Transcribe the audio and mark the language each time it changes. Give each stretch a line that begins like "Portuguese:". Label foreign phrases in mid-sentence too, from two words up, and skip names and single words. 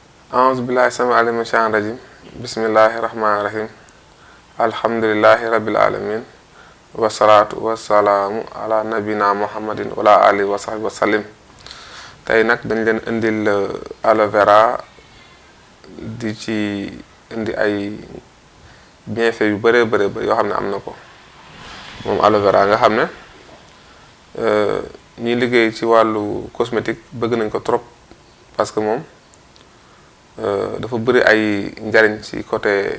Arabic: أعوذ بالله السميع العليم من الشيطان الرجيم بسم الله الرحمن الرحيم الحمد لله رب العالمين والصلاة والسلام على نبينا محمد وعلى آله وصحبه وسلم.
Wolof: tey nag dañ leen indil aloe vera di ci indi ay bienfaits yu bëree bëri yoo xam ne am na ko moom aloe vera nga xam ne ñiy liggéey ci wàllu cosmétique bëgg nañ ko
French: trop parce que
Wolof: moom dafa bëri ay njariñ ci côté